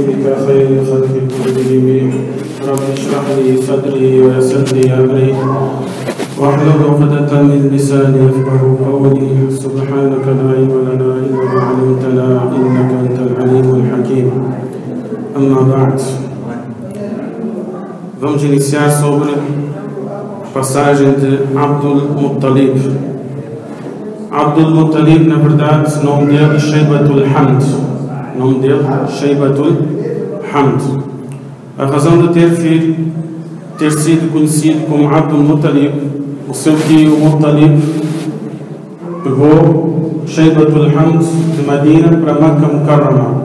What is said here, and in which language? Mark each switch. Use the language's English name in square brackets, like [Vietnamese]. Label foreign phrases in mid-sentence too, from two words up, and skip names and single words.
[Arabic] يا خير خلق كلهم رب اشرح لي صدري ويسر لي أمري واحلل عقدة من لساني يفقهوا قولي سبحانك لا علم لنا إلا ما علمتنا إنك أنت العليم الحكيم. أما بعد. [Portuguese] Vamos iniciar sobre a passagem de Abdul Muttalib. Abdul Muttalib, na verdade, o nome dele é Shaybatul Hamd. O nome dele é Shaybatul Hamd. A razão de ter sido conhecido como Abdul Muttalib, o seu tio Muttalib pegou Shaybatul Hamd de Medina para Makkah Mukarrama.